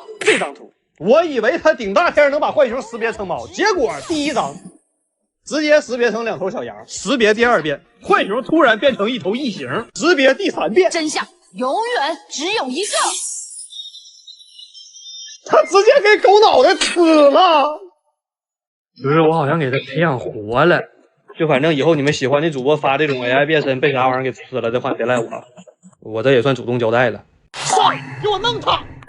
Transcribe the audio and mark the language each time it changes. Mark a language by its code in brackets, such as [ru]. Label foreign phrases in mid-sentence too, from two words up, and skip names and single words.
[zh] 這張圖，我以為他頂大天能把浣熊識別成貓，結果第一張直接識別成兩頭小羊。識別第二遍，浣熊突然變成一頭異形。識別第三遍，真相永遠只有一個。他直接給狗腦袋吃了，就是我好像給他培養活了。就反正以後你們喜歡的主播發這種 AI 變身被啥玩意兒給吃了的話，別賴我，我這也算主動交代了。上，給我弄他！